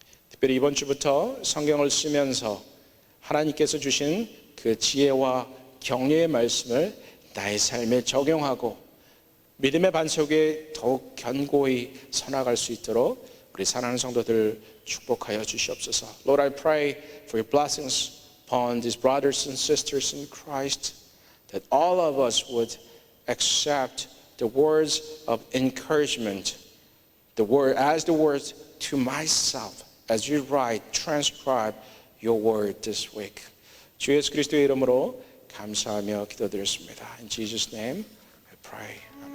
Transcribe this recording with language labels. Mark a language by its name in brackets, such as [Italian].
[Korean] 특별히 이번 주부터 성경을 쓰면서 하나님께서 주신 그 지혜와 격려의 말씀을 나의 삶에 적용하고 믿음의 반석에 더욱 견고히 서나갈 수 있도록 우리 사랑하는 성도들 축복하여 주시옵소서. [English] Lord, I pray for your blessings upon these brothers and sisters in Christ, that all of us would accept the words of encouragement, the words to myself, as you write, transcribe your word this week. [Korean] 주 예수 그리스도의 이름으로 감사하며 기도드렸습니다. [English] In Jesus' name I pray.